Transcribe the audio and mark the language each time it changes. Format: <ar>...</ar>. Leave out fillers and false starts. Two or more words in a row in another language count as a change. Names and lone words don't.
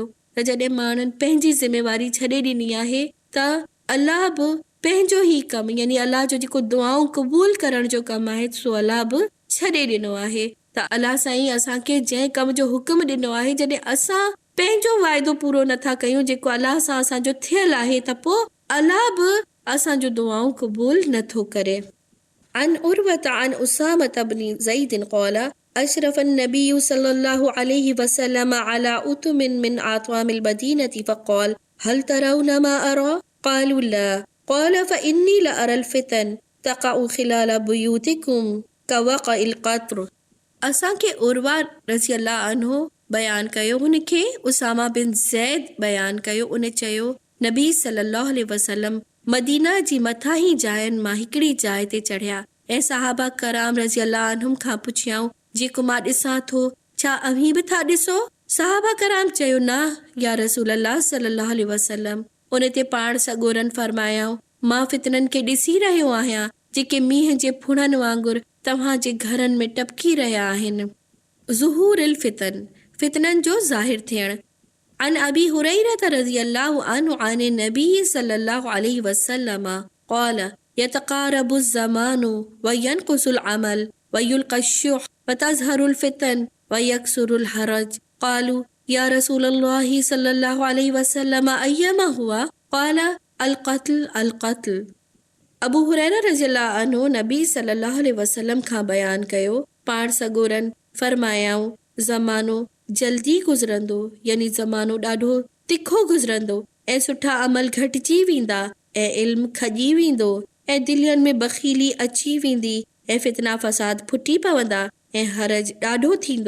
<sd>त जॾहिं माण्हुनि पंहिंजी ज़िमेवारी छॾे ॾिनी आहे त अलाह बि पंहिंजो ई कमु यानी अलाह जो जेको दुआऊं क़बूल करण जो कमु आहे सो अलाह बि छॾे ॾिनो आहे। त अलाह साईं असांखे जंहिं कम जो हुक्म ॾिनो आहे, जॾहिं असां पंहिंजो वाइदो पूरो नथा कयूं जेको अलाह सां असांजो थियल आहे, त पोइ अलाह बि असांजो दुआऊं क़बूल नथो करे।</sd> <ar>عن عروة عن أسامة بن زيد قال أشرف النبي صلى الله عليه وسلم على أطم من آطام المدينة فقال هل ترون ما أرى قالوا لا قال فإني لأرى الفتن تقع خلال بيوتكم كوقع القطر.</ar> <sd>असांखे उर्वा</sd> <ar>رضي الله عنه</ar> <sd>बयानु कयो, हुनखे उसामा बिन ज़ैद बयानु कयो। उन चयो नबी</sd> <ar>صلى الله عليه وسلم</ar> <sd>मदीना जी मथां ई जायुनि मां हिकिड़ी जाइ ते चढ़िया ऐं सहाबा कराम</sd> <ar>رضي الله عنهم</ar> <sd>खां पुछियाऊं, जेको मां ॾिसां थो छा अव्हीं बि था ॾिसो? सहाबा कराम चयो, न</sd> <ar>يا رسول الله صلى الله عليه وسلم.</ar> <sd>उन ते पाण सॻोरनि फरमायाऊं, मां फितननि खे ॾिसी रहियो आहियां जेके मींहं जे फुणनि वांगुरु तव्हांजे घरनि में टपकी रहिया आहिनि।</sd> <ar>ظهور الفتن,</ar> <sd>फितननि जो ज़ाहिर थियणु।</sd> <ar>عن أبي هريرة رضي الله عنه عن النبي صلى الله عليه وسلم قال يتقارب الزمان وينقص العمل ويلقى الشح وتظهر الفتن ويكثر الهرج. قالوا يا رسول الله صلى الله عليه وسلم أيما هو? قال القتل.</ar> <sd>अबू हुरैरा</sd> <ar>رضي الله عنه</ar> <sd>नबी</sd> <ar>صلى الله عليه وسلم</ar> <sd>खां बयानु कयो, पाण सॻोरनि फरमायाऊं, ज़मानो जल्दी गुज़रंदो यानी ज़मानो ॾाढो तिखो गुज़रंदो ऐं सुठा अमल घटिजी वेंदा ऐं इल्मु खॼी वेंदो ऐं दिलियुनि में बख़ीली अची वेंदी ऐं फितना फ़साद फुटी पवंदा ऐं हरज ॾाढो थींदो।</sd>